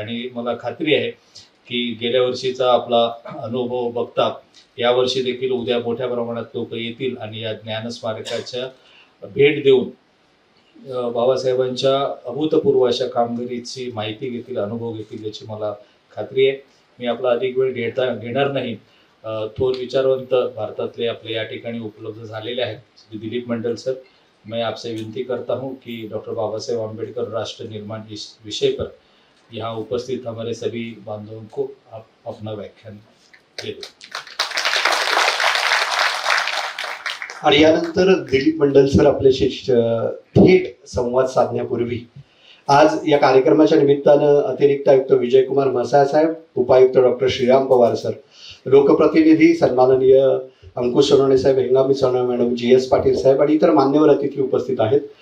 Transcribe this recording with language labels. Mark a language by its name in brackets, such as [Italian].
[Marathi] आणि मला खात्री आहे की गेल्या वर्षीचा आपला अनुभव बघता यावर्षी देखील उद्या मोठ्या प्रमाणात लोक येतील आणि या ज्ञानस्मारकाच्या भेट देऊन बाबासाहेबांच्या अभूतपूर्व अशा कामगिरीची माहिती घेतील, अनुभव घेतील याची मला खात्री आहे. मी आपला अधिक वेळ घेणार नाही. थोर विचारवंत भारतातले आपले या ठिकाणी उपलब्ध झालेले आहेत. [Hindi] श्री दिलीप मंडल सर, मैं आपसे विनती करता हूँ कि डॉक्टर बाबा साहेब आम्बेडकर राष्ट्र निर्माण इस विषय पर यहाँ उपस्थित हमारे सभी बांधवों को आप अपना व्याख्यान दे दें. [Marathi] आणि यानंतर दिलीप मंडल सर आपल्याशी थेट संवाद साधण्यापूर्वी आज या कार्यक्रमाच्या निमित्तानं अतिरिक्त आयुक्त विजयकुमार म्हसाळ साहेब, उपायुक्त डॉक्टर श्रीराम पवार सर, लोकप्रतिनिधी सन्माननीय अंकुश सोनवणे साहेब, हेंगामी सोनवणे मॅडम, GS पाटील साहेब आणि इतर मान्यवर अतिथी उपस्थित आहेत.